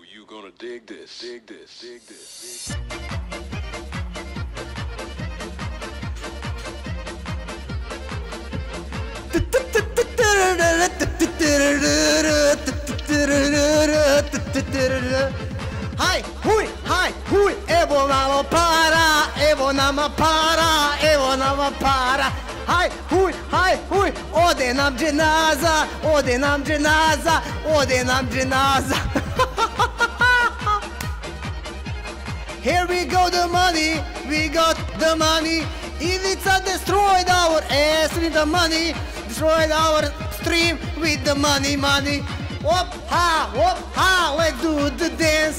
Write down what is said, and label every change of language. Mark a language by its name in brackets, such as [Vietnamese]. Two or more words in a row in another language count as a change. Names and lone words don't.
[English] gonna dig this, dig this, dig this. Hi, hui, [Bosnian] evo nama para, evo nama para, evo nama para. Hi, hui, ode nam dženaza, ode nam dženaza, ode nam dženaza. [English] Here we go, the money, we got the money. Ivica destroyed our ass with the money, destroyed our stream with the money. Hop ha, let's do the dance.